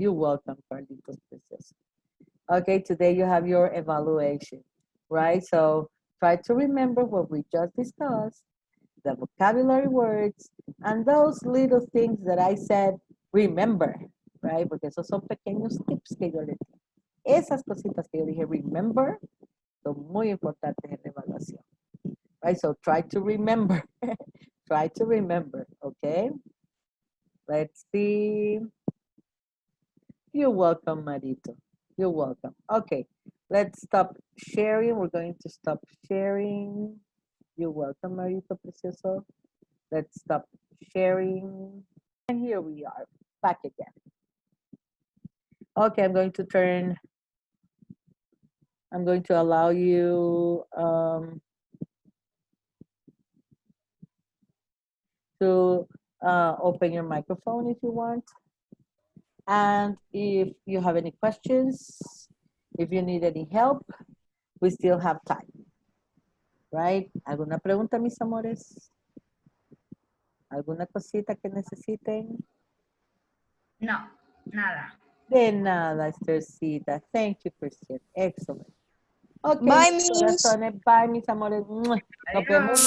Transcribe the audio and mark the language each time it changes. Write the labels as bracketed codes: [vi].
[en] You're welcome, Carlitos Princess. Okay, today you have your evaluation, right? So try to remember what we just discussed, the vocabulary words, and those little things that I said, remember, right? [es] Porque esos son pequeños tips que yo le di. Esas cositas que yo dije, [en] remember, [es] son muy importantes en la evaluación. [en] Right, so try to remember. Try to remember, okay? Let's see. You're welcome, Marito. You're welcome. Okay, let's stop sharing. We're going to stop sharing. You're welcome, Marito Precioso. Let's stop sharing. And here we are, back again. Okay, I'm going to allow you to open your microphone if you want. And if you have any questions, if you need any help, we still have time. Right? [es] ¿Alguna pregunta, mis amores? ¿Alguna cosita que necesiten? No, nada. De nada, [en] Esthercita. Thank you, Christian. Excellent. Okay, Bye, [es] mis [en] Miss. [es] corazones. [en] Bye, [es] mis amores. Nos vemos